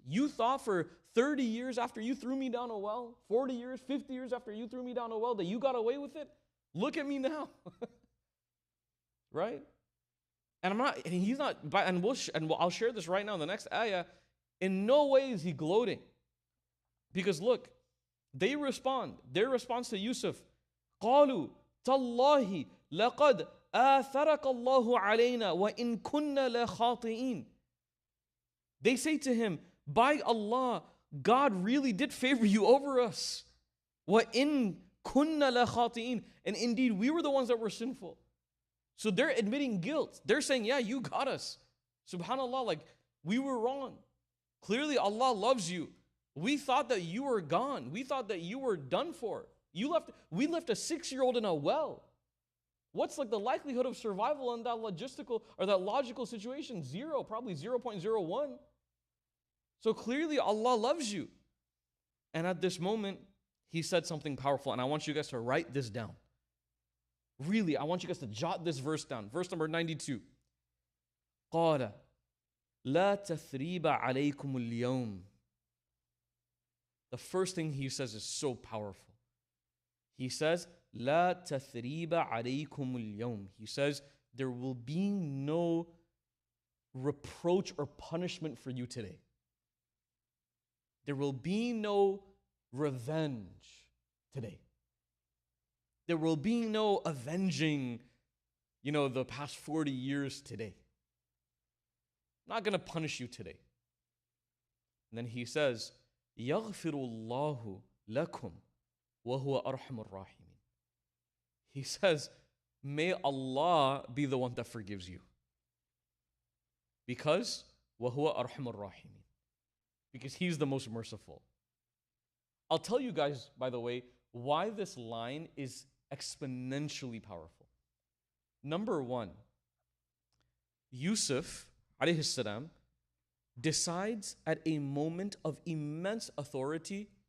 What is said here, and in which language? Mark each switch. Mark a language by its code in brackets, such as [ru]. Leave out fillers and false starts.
[en] You thought for 30 years after you threw me down a well, 40 years, 50 years after you threw me down a well, that you got away with it? Look at me now. Right? And I'll share this right now in the next ayah. In no way is he gloating. Because look, they respond. Their response to Yusuf, [ar] قالوا تالله لقد آثرك الله علينا وإن كنا لخاطئين. [en] They say to him, by Allah, God really did favor you over us. [ar] وإن كنا لخاطئين. [en] And indeed, we were the ones that were sinful. So they're admitting guilt. They're saying, yeah, you got us. SubhanAllah, like, we were wrong. Clearly, Allah loves you. We thought that you were gone. We thought that you were done for. We left a 6-year-old in a well. What's like the likelihood of survival in that logistical or that logical situation? 0, probably 0.01. So clearly, Allah loves you. And at this moment, he said something powerful, and I want you guys to write this down. Really, I want you guys to jot this verse down. Verse number 92. [ar] قال لا تثريب عليكم اليوم. [en] The first thing he says is so powerful. He says, [ar] لا تثريب عليكم اليوم. [en] He says, there will be no reproach or punishment for you today. There will be no revenge today. There will be no avenging, the past 40 years today. I'm not going to punish you today. And then he says, [ar] يَغْفِرُ اللَّهُ لَكُمْ وَهُوَ أَرْحَمُ الرَّاحِمِينَ. [en] He says, may Allah be the one that forgives you. Because [ar] وَهُوَ أَرْحَمُ الرَّاحِمِينَ. [en] Because he's the most merciful. I'll tell you guys, by the way, why this line is exponentially powerful. Number one, Yusuf alayhi salam decides at a moment of immense authority